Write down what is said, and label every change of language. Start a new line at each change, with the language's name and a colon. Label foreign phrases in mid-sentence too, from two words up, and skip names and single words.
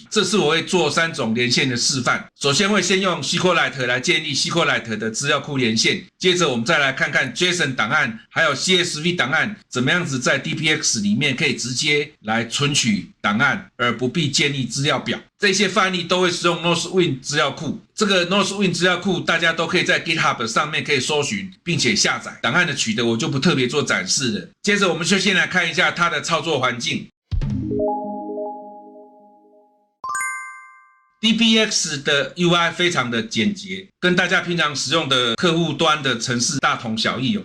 Chinese: 這次我會做3種連線的示範，首先會先用 SQLite 來建立 SQLite 的資料庫連線，接着我們再來看看 JSON 檔案還有 CSV 檔案怎麼樣子在 DBX 裡面可以直接來存取檔案，而不必建立資料表。這些範例都會使用 Northwind 資料庫，這個 Northwind 資料庫大家都可以在 GitHub 上面可以搜尋並且下載。檔案的取得我就不特別做展示了。接着我們就先來看一下它的操作環境。DBX 的 UI 非常的簡潔，跟大家平常使用的客戶端的程式大同小異哦。